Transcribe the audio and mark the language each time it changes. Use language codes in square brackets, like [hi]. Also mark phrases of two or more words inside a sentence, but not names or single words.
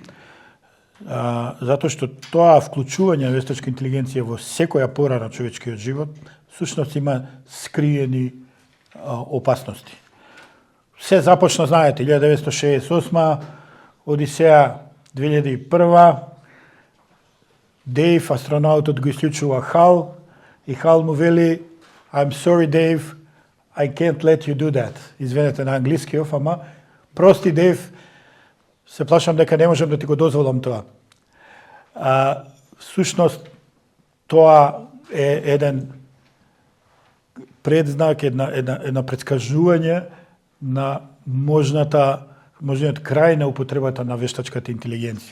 [mk] Затоа што тоа вклучување на вештачка интелигенција во секоја пора на човечкиот живот, всушност има скриени опасности. Се започна, знаете, 1968, Одисеја 2001, Дейв, астронаутот, го исклучува Хал и Хал му вели [en] I'm sorry, Dave, I can't let you do that. [mk] Извинете на англискиот, ама прости, Дейв, се плашам дека не можам да ти го дозволам тоа. Всушност, тоа е еден предзнак, една предскажување на можниот крај на употребата на вештачката интелигенција.